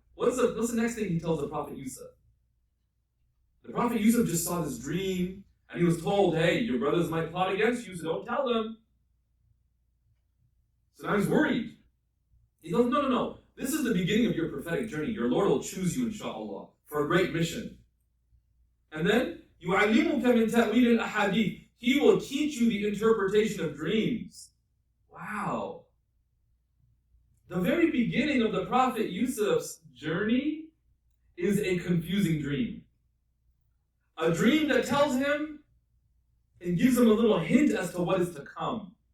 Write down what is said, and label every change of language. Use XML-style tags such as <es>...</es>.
<en>What's the next thing he tells the Prophet Yusuf? The Prophet Yusuf just saw this dream, and he was told, hey, your brothers might plot against you, so don't tell them. So now he's worried. He goes, no. This is the beginning of your prophetic journey. Your Lord will choose you, inshallah, for a great mission. And then,</en> <ar>يُعَلِّمُكَ مِنْ تَأْوِيلِ الْأَحَادِيثِ.</ar> <en>He will teach you the interpretation of dreams. Wow. The very beginning of the Prophet Yusuf's journey is a confusing dream. A dream that tells him and gives him a little hint as to what is to come.</en>